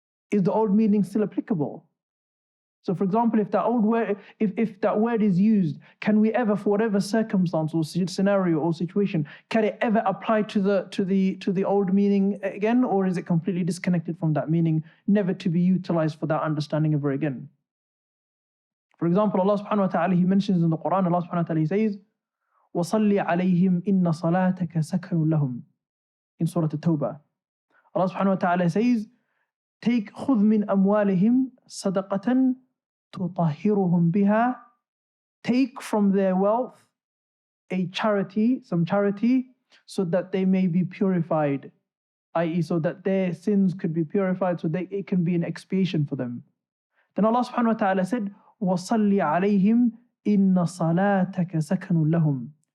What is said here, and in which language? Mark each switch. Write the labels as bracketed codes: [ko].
[en] Is the old meaning still applicable? So for example, if that word is used, can we ever, for whatever circumstance or scenario or situation, can it ever apply to the old meaning again, or is it completely disconnected from that meaning, never to be utilized for that understanding ever again? For example, Allah subhanahu wa ta'ala, He mentions in the Quran, Allah subhanahu wa ta'ala, He says, [ar] وَصَلِّ عَلَيْهِمْ إِنَّ صَلَاتَكَ سَكَنٌ لَهُمْ [en] in Surah At-Tawbah. Allah subhanahu wa ta'ala says, [ar] خُذْ مِنْ أَمْوَالِهِمْ صَدَقَةً تُطَهِّرُهُمْ بِهَا. [en] Take from their wealth a charity, some charity, so that they may be purified, i.e. so that their sins could be purified, so that it can be an expiation for them. Then Allah subhanahu wa ta'ala said, [ar] وَصَلِّ عَلَيْهِمْ إِنَّ صَلَاتَكَ سَكَنٌ لَهُمْ.